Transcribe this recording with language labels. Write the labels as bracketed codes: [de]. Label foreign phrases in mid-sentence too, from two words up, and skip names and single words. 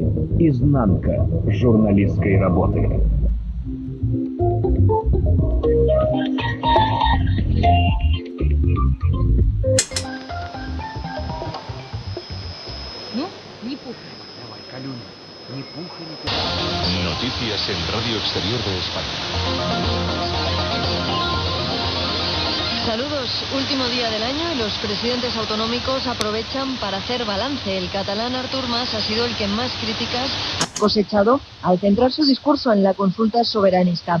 [ru] Изнанка журналистской работы. Ну, не пуха. Давай, Калюня, ни пуха, ни пера. [es] Noticias en Radio Exterior de España. Saludos. Último día del año y los presidentes autonómicos aprovechan para hacer balance. El catalán Artur Mas ha sido el que más críticas ha cosechado al centrar su discurso en la consulta soberanista.